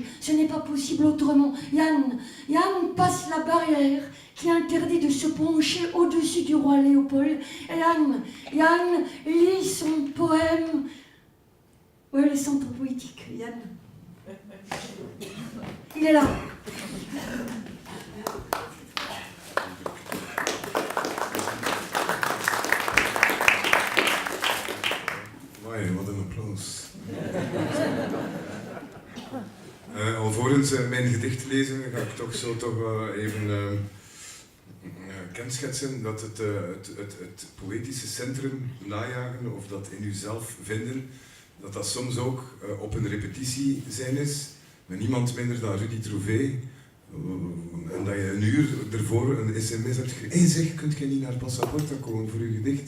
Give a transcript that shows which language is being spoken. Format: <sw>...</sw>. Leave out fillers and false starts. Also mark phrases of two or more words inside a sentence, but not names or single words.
<fr>Ce n'est pas possible autrement. Yann passe la barrière qui interdit de se pencher au-dessus du roi Léopold. Et Yann lit son poème. Oui, les centres poétiques, Yann. Il est là.</fr> <nl>Mooi, wat een applaus. Alvorens mijn gedicht lezen ga ik toch even kenschetsen dat het poëtische centrum najagen of dat in uzelf vinden, dat soms ook op een repetitie zijn is, met niemand minder dan Rudy Trouvé, en dat je een uur ervoor een sms hebt gekregen, hey zeg, kunt je niet naar Passaporta komen voor uw gedicht?</nl>